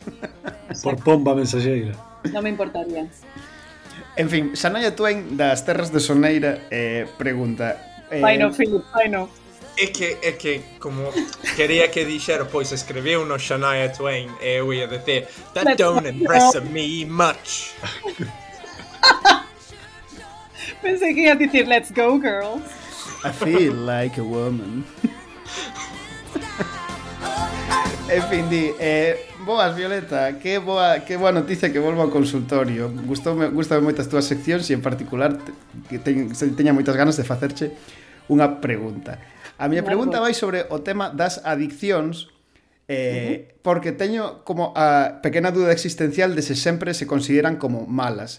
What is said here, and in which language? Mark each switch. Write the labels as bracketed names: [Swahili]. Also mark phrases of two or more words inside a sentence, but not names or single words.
[Galician] Por pomba mensaxeira. Non me importaría. En fin, Xanaya Twain das Terras de Soneira pregunta. Ai no, Philip, ai no. É que como quería que dixera, pois escribiu no Shania Twain e eu ia decir [English] that don't impress me much. [Galician] Pensei que ia dicir [English] let's go, girls. I feel like a woman. [Galician] En fin, boas, Violeta, que boa noticia que volvo ao consultorio. Gústame moitas túas seccións e en particular que teña moitas ganas de facerche unha pregunta. A miña pregunta vai sobre o tema das adiccións, porque teño como a pequena dúda existencial de se sempre se consideran como malas.